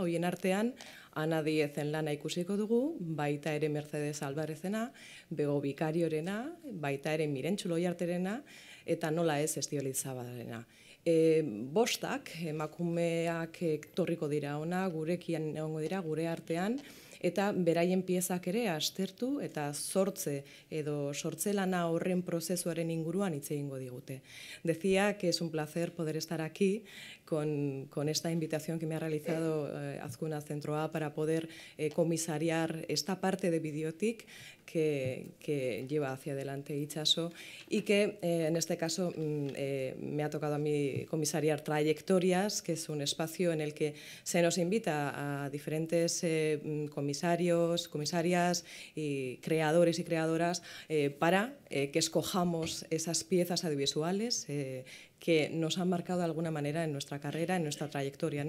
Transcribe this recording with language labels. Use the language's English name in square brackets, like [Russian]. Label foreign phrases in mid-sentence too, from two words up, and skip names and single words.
[Basque] Horien artean, Ana Diezen lana ikusiko dugu, baita ere Mercedes Alvarezena, Bego Bikariorena, baita ere Mirentxu Loiarterena, eta nola ez Estibaliz Zabalarena. Bostak, emakumeak torriko dira ona, gurekian egongo dira, gure artean, eta beraien piezak ere aztertu eta sortze edo sortzelana horren prozesuaren inguruan hitz egingo digute. [Spanish] Decía que es un placer poder estar aquí con esta invitación que me ha realizado Azkuna Zentroa para poder comisariar esta parte de Bideotik que lleva hacia adelante Itxaso y que en este caso me ha tocado a mí comisariar Trayectorias, que es un espacio en el que se nos invita a diferentes comisarios, comisarias y creadores y creadoras para que escojamos esas piezas audiovisuales que nos han marcado de alguna manera en nuestra carrera, en nuestra trayectoria, ¿no?